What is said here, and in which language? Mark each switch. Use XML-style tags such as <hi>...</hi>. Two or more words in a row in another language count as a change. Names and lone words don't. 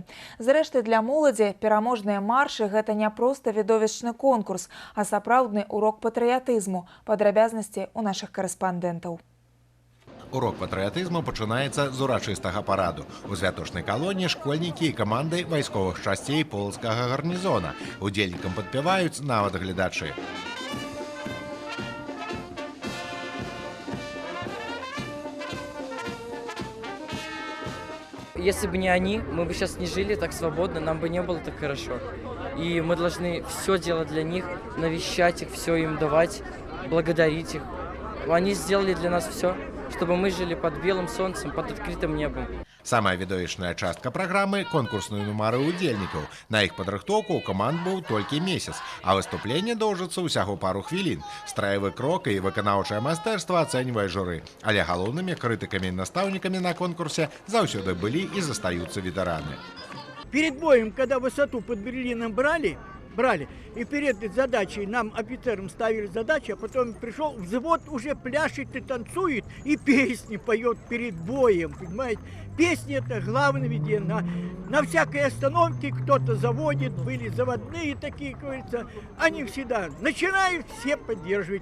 <be>Зрэшты, для моладзі пераможныя маршы – гэта не проста відовішчны конкурс, а сапраўдны урок патрыятызму. Падрабязнасці ў нашых карэспандэнтаў. Урок патрыятызму пачынаецца з урачыстага параду. У святочнай калоне школьнікі і каманды вайсковых часцей полацкага гарнізона. Удзельнікам падпяваюць нават гледачы.</be> <ru>Если бы не они, мы бы сейчас не жили так свободно, нам бы не было так хорошо. И мы должны все делать для них, навещать их, все им давать, благодарить их. Они сделали для нас все, чтобы мы жили под белым солнцем, под открытым небом.</ru> <be>Самая відовішчная частка праграмы – конкурсныя нумары удзельнікаў. На іх падрыхтоўку ў каманд быў толькі месяц, а выступленне доўжыцца ўсяго пару хвілін. Страявы крок і выканаўчае майстэрства ацэньвае журы. Але галоўнымі крытыкамі і настаўнікамі на конкурсе заўсёды былі і застаюцца ветэраны.</be> <ru>Перед боем, когда высоту под Берлином брали, и перед задачей нам, офицерам, ставили задачу, а потом пришел взвод, уже пляшет и танцует, и песни поет перед боем, понимаете? Песни — это главное ведь на всякой остановке кто-то заводит, были заводные такие, как говорится, они всегда начинают все поддерживать.</ru>